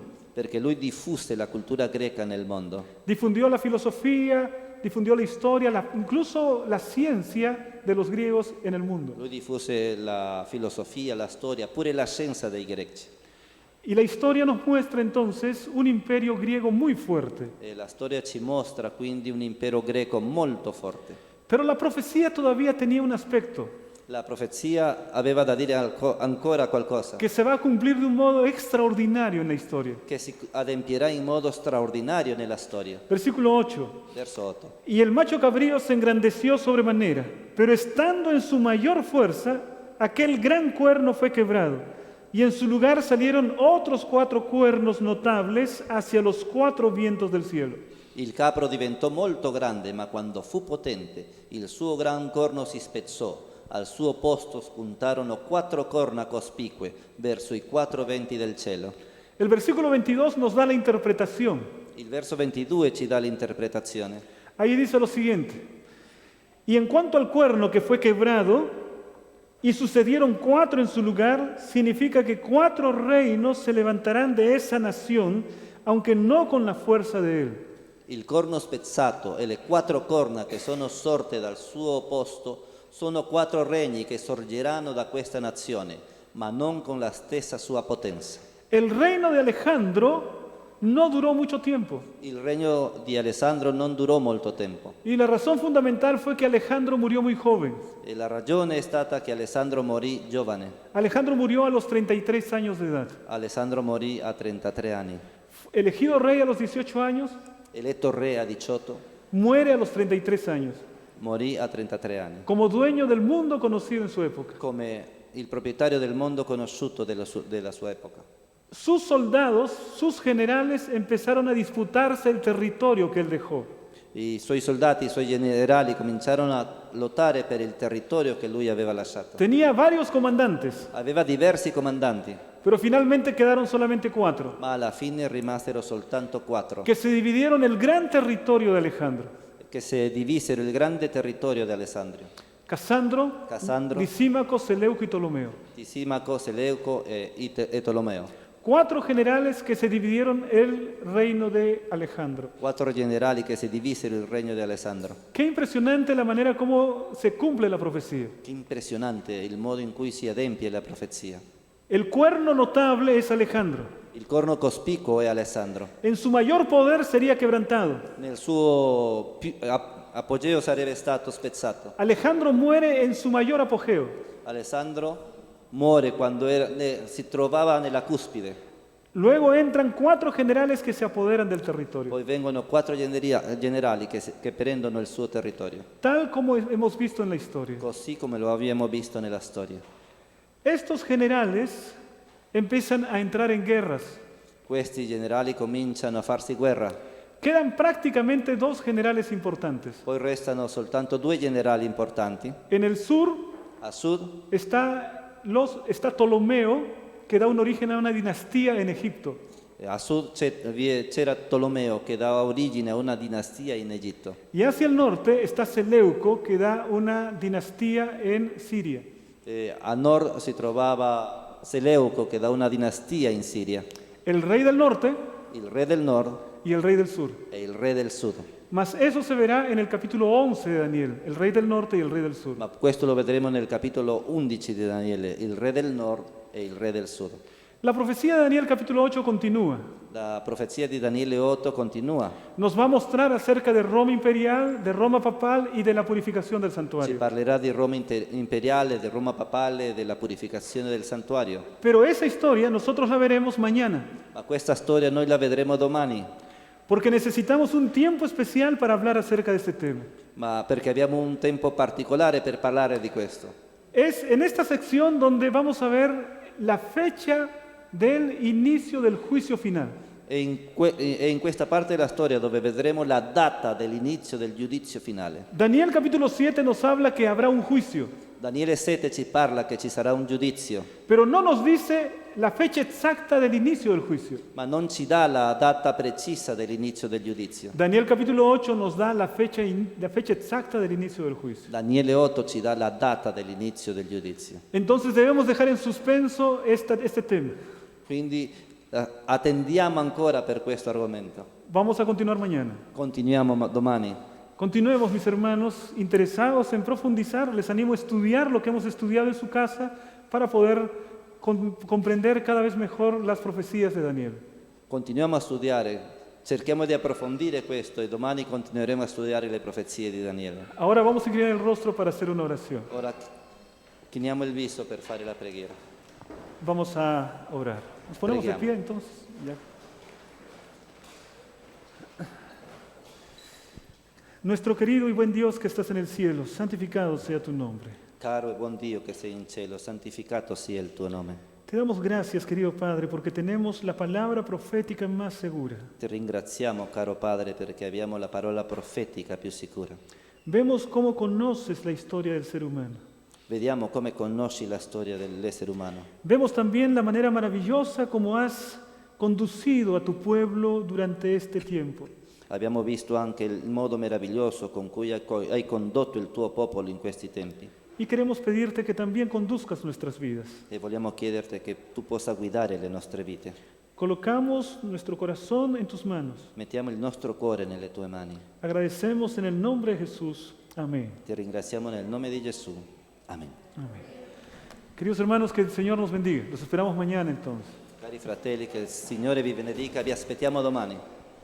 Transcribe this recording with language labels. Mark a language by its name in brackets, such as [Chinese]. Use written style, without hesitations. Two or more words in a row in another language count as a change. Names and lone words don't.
[Italian] perché lui diffuse la cultura greca nel mondo. [Spanish] Difundió la filosofía, difundió la historia, incluso la ciencia de los griegos en el mundo. [Italian] Lui diffuse la filosofia, la storia, pure la scienza dei greci. [Spanish] Y la historia nos muestra entonces un imperio griego muy fuerte. [Italian] E la storia ci mostra quindi un impero greco molto forte. [Spanish] Pero la profecía todavía tenía un aspecto [Italian] La profezia aveva da dire ancora qualcosa, [Spanish] que se va a cumplir de un modo extraordinario en la historia. [Italian] che si adempierà in modo straordinario nella storia. [Spanish] Versículo 8. [Italian] Verso 8. [Spanish] Y el macho cabrío se engrandeció sobremanera, pero estando en su mayor fuerza, aquel gran cuerno fue quebrado, y en su lugar salieron otros 4 cuernos notables hacia los 4 vientos del cielo. [Italian] Il capro diventò molto grande, ma quando fu potente, il suo gran corno si spezzò. Al suo posto spuntarono 4 corna cospicue verso i 4 venti del cielo. [Spanish] El versículo 22 nos da la interpretación. [Italian] Il verso 22 ci dà l'interpretazione. [Spanish] Ahí dice lo siguiente: y en cuanto al cuerno que fue quebrado, y sucedieron 4 en su lugar, significa que 4 reinos se levantarán de esa nación, aunque no con la fuerza de él. [Italian] Il corno spezzato e le 4 corna che sono sorte dal suo posto sono 4 regni che sorgeranno da questa nazione, ma non con la stessa sua potenza. [Spanish] El reino de Alejandro no duró mucho tiempo. [Italian] Il regno di Alessandro non durò molto tempo [Spanish] Y la razón fundamental fue que Alejandro murió muy joven. [Italian] e la ragione è stata che Alessandro morì giovane. [Spanish] Alejandro murió a los 33 años de edad. [Italian] Alessandro morì a 33 anni. [Spanish] Elegido rey a los 18 años, [Italian] Eletto re a 18, [Spanish] muere a los 33 años, [Italian] morì a 33 anni. [Spanish] como dueño del mundo conocido en su época. [Italian] Come il proprietario del mondo conosciuto della sua epoca. [Spanish] Sus soldados, sus generales, empezaron a disputarse el territorio que él dejó. [Italian] I suoi soldati, i suoi generali cominciarono a lottare per il territorio che lui aveva lasciato. [Spanish] Tenía varios comandantes, [Italian] Aveva diversi comandanti, [Spanish] pero finalmente quedaron solamente 4, [Italian] ma alla fine rimasero soltanto 4, [Spanish] que se dividieron el gran territorio de Alejandro. [Italian] che si divisero il grande territorio di Alessandro. [Spanish] Casandro, [Italian] Casandro, [Spanish] Lisímaco, Seleuco y Ptolomeo. [Italian] Tisimaco, Seleuco e Tolomeo. [Spanish] 4 generales que se dividieron el reino de Alejandro. [Italian] 4 generali che si divisero il regno di Alessandro. [Spanish] Qué impresionante la manera como se cumple la profecía. [Italian] Che impressionante il modo in cui si adempie la profezia. [Spanish] El cuerno notable es Alejandro. [Italian] Il corno cospicuo è Alessandro. [Spanish] En su mayor poder sería quebrantado. [Italian] Nel suo apogeo sarebbe stato spezzato. [Spanish] Alejandro muere en su mayor apogeo. [Italian] Alessandro muore quando si trovava nella cuspide. [Spanish] Luego entran 4 generales que se apoderan del territorio. [Italian] Poi vengono 4 generali che prendono il suo territorio, [Spanish] Tal como hemos visto en la historia. [Italian] così come lo abbiamo visto nella storia. [Spanish] Estos generales empiezan a entrar en guerras. [Italian] Questi generali cominciano a farsi guerra, [Spanish] Quedan prácticamente 2 generales importantes. [Italian] poi restano soltanto 2 generali importanti. [Spanish] En el sur [Italian] A sud [Spanish] está Ptolomeo, que da un origen a una dinastía en Egipto. [Italian] c'era Tolomeo che dava origine a una dinastia in Egitto. [Spanish] Y hacia el norte está Seleuco, que da una dinastía en Siria. [Italian] A nord si trovava Seleuco che dà una dinastia in Siria. [Spanish] El rey del norte [Italian] Il re del nord [Spanish] y el rey del sur. [Italian] e il re del sud. [Spanish] Mas eso se verá en el capítulo 11 de Daniel, el rey del norte y el rey del sur. [Italian] Ma questo lo vedremo nel capitolo 11 di Daniele, il re del nord e il re del sud. [Spanish] La profecía de Daniel capítulo 8 continúa. [Italian] La profezia di Daniele 8 continua. [Spanish] Nos va a mostrar acerca de Roma imperial, de Roma papal y de la purificación del [Italian] Ci [Spanish] santuario. [Italian] parlerà di Roma imperiale, di Roma papale, della purificazione del santuario. [Spanish] Pero esa historia nosotros la veremos mañana, [Italian] Ma questa storia noi la vedremo domani, [Spanish] porque necesitamos un tiempo especial para hablar acerca de este tema. [Italian] ma perché abbiamo un tempo particolare per parlare di questo. [Spanish] Es en esta sección donde vamos a ver la fecha del inicio del juicio final. [Italian] È in questa parte della storia dove vedremo la data dell'inizio del giudizio finale. [Spanish] Daniel capítulo 7 nos habla que habrá un juicio, [Italian] Daniele 7 ci parla che ci sarà un giudizio, [Spanish] pero no nos dice la fecha exacta del inicio del juicio. [Italian] ma non ci dà la data precisa dell'inizio del giudizio. [Spanish] Daniel capítulo 8 nos da la fecha exacta del inicio del juicio. [Italian] Daniele 8 ci dà la data dell'inizio del giudizio. [Spanish] Entonces debemos dejar en suspenso este tema. [Italian] Quindi attendiamo ancora per questo argomento. [Spanish] Vamos a continuar mañana. [Italian] Continuiamo domani. [Spanish] Continuemos, mis hermanos, interesados en profundizar. Les animo a estudiar lo que hemos estudiado en su casa para poder comprender cada vez mejor las profecías de Daniel. [Italian] Continuiamo a studiare, cerchiamo di approfondire questo e domani continueremo a studiare le profezie di Daniele. [Spanish] Ahora vamos a inclinar el rostro para hacer una oración. [Italian] Ora chiniamo il viso per fare la preghiera. [Spanish] Vamos a orar. Nos ponemos de pie entonces. Ya. Nuestro querido y buen Dios que estás en el cielo, santificado sea tu nombre. [Italian] Caro e buon Dio che sei in cielo, santificato sia il tuo nome. [Spanish] Te damos gracias, querido Padre, porque tenemos la palabra profética más segura. [Italian] Ti ringraziamo, caro Padre, perché abbiamo la parola profetica più sicura. [Spanish] Vemos cómo conoces la historia del ser humano. [Italian] Vediamo come conosci la storia dell'essere umano. [Spanish] Vemos también la manera maravillosa como has conducido a tu pueblo durante este tiempo. [Italian] Abbiamo visto anche il modo meraviglioso con cui hai condotto il tuo popolo in questi tempi. [Spanish] Y queremos pedirte que también conduzcas nuestras vidas. [Italian] E vogliamo chiederti che tu possa guidare le nostre vite. [Spanish] Colocamos nuestro corazón en tus manos. [Italian] Mettiamo il nostro cuore nelle tue mani. [Spanish] Agradecemos en el nombre de Jesús. Amén. [Italian] Ti ringraziamo nel nome di Gesù. Amen. [Spanish] Amén. Queridos hermanos, que el Señor nos bendiga. Los esperamos mañana entonces. [Italian] Cari fratelli, che il Signore vi benedica, vi aspettiamo domani.